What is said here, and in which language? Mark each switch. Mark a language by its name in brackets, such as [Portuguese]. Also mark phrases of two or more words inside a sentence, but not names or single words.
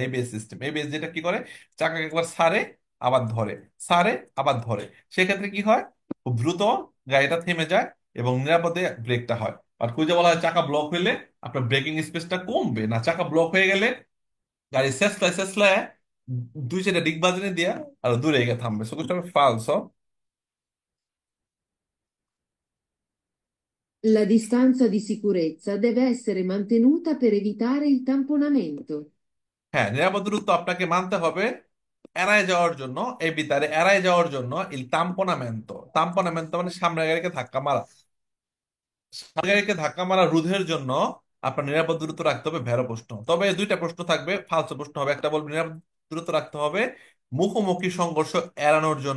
[English] ABS system, [Bangla] এবিএস যেটা কি করে, চাকাকে একবার ছাড়ে আবার ধরে, ছাড়ে আবার ধরে, সেক্ষেত্রে কি হয়, খুব দ্রুত গাড়িটা থেমে যায় এবং নিরাপদে ব্রেকটা হয়। আর কুইজে বলা হয় চাকা ব্লক হইলে আপনার [English] braking space [Bangla] কমবে না, চাকা ব্লক হয়ে গেলে গাড়ি শেষলায় শেষলায় দুই সাইডে ডিগবাজি দিয়ে আর দূরে গিয়ে থামবে, সো ফালসো। [Italian] La distanza di sicurezza deve essere mantenuta per evitare il tamponamento. [Bangla] হ্যাঁ, নিরাপদ দূরত্ব আপনাকে মানতে হবে এড়ায় যাওয়ার জন্য, এই বিতারে এড়ায় যাওয়ার জন্য [Italian] il tamponamento, [Bangla] তাম্পোনামেন্তো মানে সামনের গাড়িকে ধাক্কা মারা, সামনের গাড়িকে ধাক্কা মারা রোধের জন্য আপনার নিরাপদ দূরত্ব রাখতে হবে, ভেড়ো প্রশ্ন। তবে দুইটা প্রশ্ন থাকবে, ফালতু প্রশ্ন হবে, একটা বলবে নিরাপদ দূরত্ব রাখতে হবে মুখোমুখি সংঘর্ষ এড়ানোর জন্য।